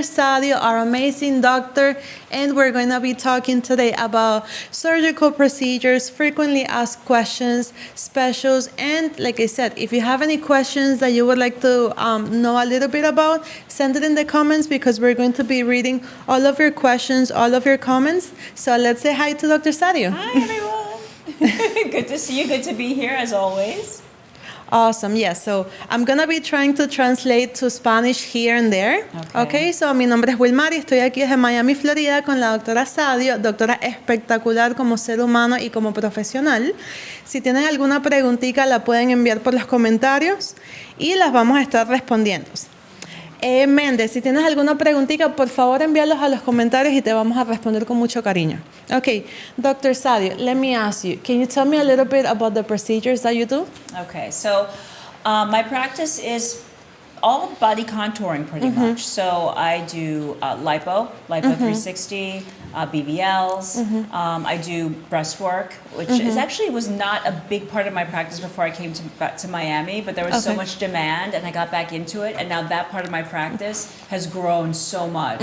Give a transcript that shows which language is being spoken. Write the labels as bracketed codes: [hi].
[en] Sadio, our amazing doctor, and we're going to be talking today about surgical procedures, frequently asked questions, specials, and like I said, if you have any questions that you would like to know a little bit about, send it in the comments because we're going to be reading all of your questions, all of your comments. So let's say hi to Dr. Sadio. Hi, everyone. Good to see you. Good to be here, as always. Awesome, yes. So I'm going to be trying to translate to Spanish here and there. [es] Okay, so mi nombre es Wilmar y estoy aquí desde Miami, Florida, con la doctora Sadio, doctora espectacular como ser humano y como profesional. Si tienen alguna preguntita, la pueden enviar por los comentarios y las vamos a estar respondiendo. Méndez, si tienes alguna preguntita, por favor envíalos a los comentarios y te vamos a responder con mucho cariño. [en] Okay, Dr. Sadio, let me ask you, can you tell me a little bit about the procedures that you do? Okay, so my practice is all body contouring pretty much. So I do lipo 360, BBLs. I do breast work, which is actually was not a big part of my practice before I came to Miami, but there was so much demand and I got back into it. And now that part of my practice has grown so much.